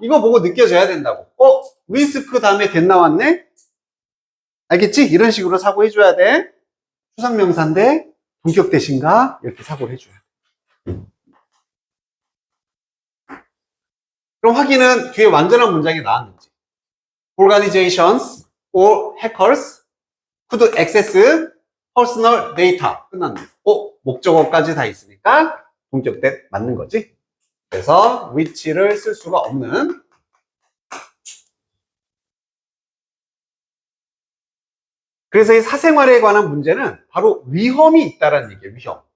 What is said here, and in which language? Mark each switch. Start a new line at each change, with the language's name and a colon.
Korean: 이거 보고 느껴져야 된다고. 리스크 다음에 된 나왔네? 알겠지? 이런 식으로 사고해줘야 돼. 추상명사인데, 동격 대신가? 이렇게 사고를 해줘야 돼. 그럼 확인은 뒤에 완전한 문장이 나왔는지.
English: Organizations or hackers could access personal data.
Korean: 끝났네. 목적어까지 다 있으니까 동격대 맞는 거지. 그래서 which를 쓸 수가 없는. 그래서 이 사생활에 관한 문제는 바로 위험이 있다라는 얘기예요. 위험.